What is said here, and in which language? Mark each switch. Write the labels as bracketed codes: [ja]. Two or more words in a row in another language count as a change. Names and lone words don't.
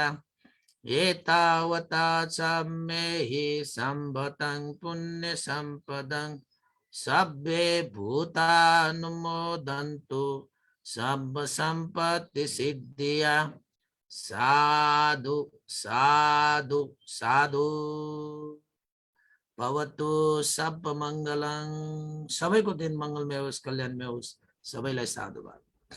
[pi] एतावता मे सम्पतं पुण्यसम्पदं सब्बे भूतानुमोदन्तु सब संपत्ति सिद्धिया। साधु साधु साधु। भवतु सब मङ्गलं। [ne] सबैको दिन मङ्गलमय होस्, कल्याणमय होस्। सबैलाई साधुवाद।